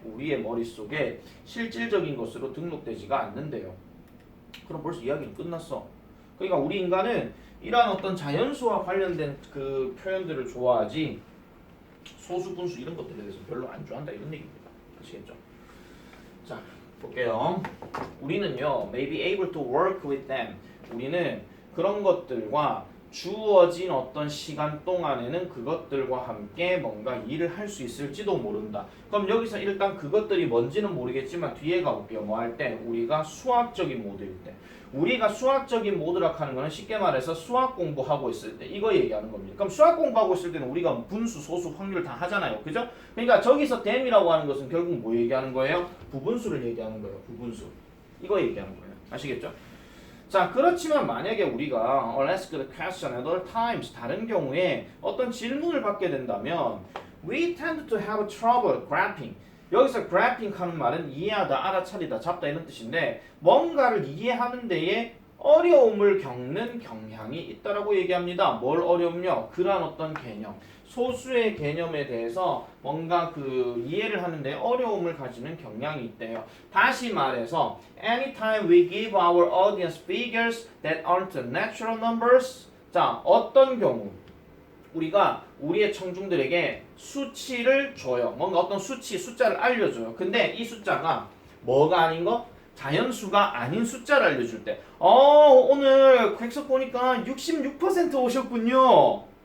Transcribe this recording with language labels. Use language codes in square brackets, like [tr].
[ko] 우리의 머릿속에 실질적인 것으로 등록되지가 않는데요. 그럼 벌써 이야기는 끝났어. 그러니까 우리 인간은 이러한 어떤 자연수와 관련된 그 표현들을 좋아하지 소수, 분수 이런 것들에 대해서 별로 안 좋아한다 이런 얘기입니다. 아시겠죠? 자, 볼게요. 우리는요, [en] may be able to work with them. [ko] 우리는 그런 것들과 주어진 어떤 시간 동안에는 그것들과 함께 뭔가 일을 할 수 있을지도 모른다. 그럼 여기서 일단 그것들이 뭔지는 모르겠지만 뒤에 가볼게요. 뭐 할 때? 우리가 수학적인 모드일 때. 우리가 수학적인 모드라 하는 거는 쉽게 말해서 수학 공부하고 있을 때 이거 얘기하는 겁니다. 그럼 수학 공부하고 있을 때는 우리가 분수, 소수, 확률 다 하잖아요. 그죠? 그러니까 저기서 them이라고 하는 것은 결국 뭐 얘기하는 거예요? 부분수를 얘기하는 거예요. 부분수. 이거 얘기하는 거예요. 아시겠죠? 자, 그렇지만 만약에 우리가 [en] ask the question at all times [ko] 다른 경우에 어떤 질문을 받게 된다면 [en] we tend to have trouble grasping. [ko] 여기서 grasping 하는 말은 이해하다, 알아차리다, 잡다 이런 뜻인데 뭔가를 이해하는 데에 어려움을 겪는 경향이 있다라고 얘기합니다. 뭘 어렵냐? 그러한 어떤 개념, 소수의 개념에 대해서 뭔가 그 이해를 하는데 어려움을 가지는 경향이 있대요. 다시 말해서 [en] anytime we give our audience figures that aren't natural numbers. [ko] 자, 어떤 경우 우리가 우리의 청중들에게 수치를 줘요. 뭔가 어떤 수치, 숫자를 알려줘요. 근데 이 숫자가 뭐가 아닌 거? 자연수가 아닌 숫자를 알려줄 때 오늘 객석 보니까 66% 오셨군요.